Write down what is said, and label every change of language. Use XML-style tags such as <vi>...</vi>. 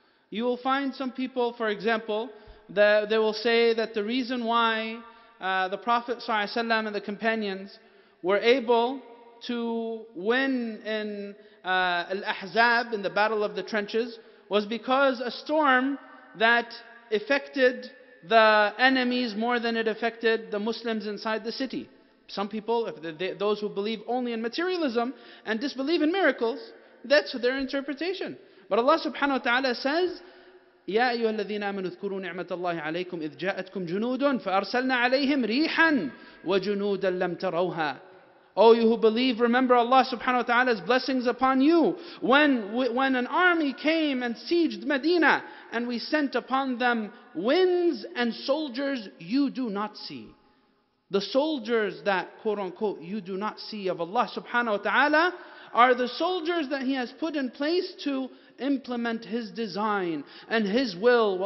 <en>You will find some people, for example, that they will say that the reason why the Prophet ﷺ and the companions were able to win in Al-Ahzab, in the Battle of the Trenches, was because a storm that affected the enemies more than it affected the Muslims inside the city. Some people, those who believe only in materialism and disbelieve in miracles, that's their interpretation. But Allah subhanahu wa ta'ala says,</en> <ar>يا أيها الذين آمنوا اذكروا نعمة الله عليكم إذ جاءتكم جنود فأرسلنا عليهم ريحا وجنودا لم تروها.</ar> <en>O you who believe, remember Allah subhanahu wa ta'ala's blessings upon you. When an army came and sieged Medina, and we sent upon them winds and soldiers you do not see. The soldiers that, quote unquote, you do not see of Allah subhanahu wa ta'ala are the soldiers that He has put in place to implement His design and His will.</en>